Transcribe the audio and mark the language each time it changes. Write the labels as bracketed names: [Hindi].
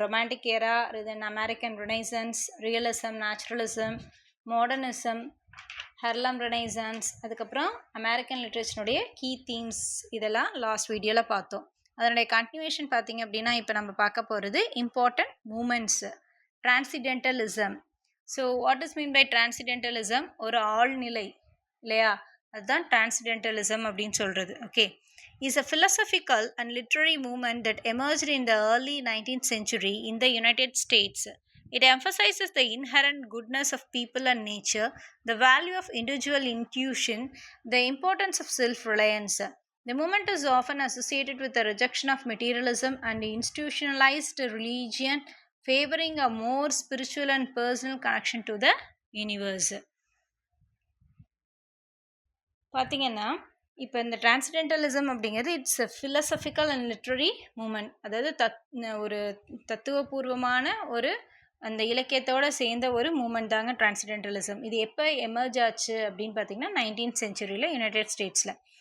[Tamil] Romantic era, தென் American renaissance, realism, naturalism, modernism, ஹெர்லம் renaissance, அதுக்கப்புறம் American லிட்ரேச்சருடைய key themes இதெல்லாம் last வீடியோவில் பார்த்தோம். அதனுடைய கண்டினியூஷன் பார்த்தீங்க அப்படின்னா இப்போ நம்ம பார்க்க போகிறது important moments, டிரான்சிடென்டலிசம். [English] So what is mean by transcendentalism? [Tamil] ஒரு ஆழ்நிலை இல்லையா, அதுதான் டிரான்சிடென்டலிசம் அப்படின்னு சொல்கிறது. [English] Okay, is a philosophical and literary movement that emerged in the early 19th century in the United States. It emphasizes the inherent goodness of people and nature, the value of individual intuition, the importance of self-reliance. The movement is often associated with the rejection of materialism and institutionalized religion, favoring a more spiritual and personal connection to the universe. [Tamil] பார்த்தீங்கன்னா இப்போ இந்த டிரான்சிடென்டலிசம் அப்படிங்கிறது [English] It's a philosophical and literary movement. [Tamil] அதாவது ஒரு தத்துவபூர்வமான ஒரு அந்த இலக்கியத்தோடு சேர்ந்த ஒரு மூமெண்ட் தாங்க டிரான்சிடென்டலிசம். இது எப்போ எமர்ஜ் ஆச்சு அப்படின்னு பார்த்தீங்கன்னா 19th சென்ச்சுரியில் யுனைடெட் ஸ்டேட்ஸில்.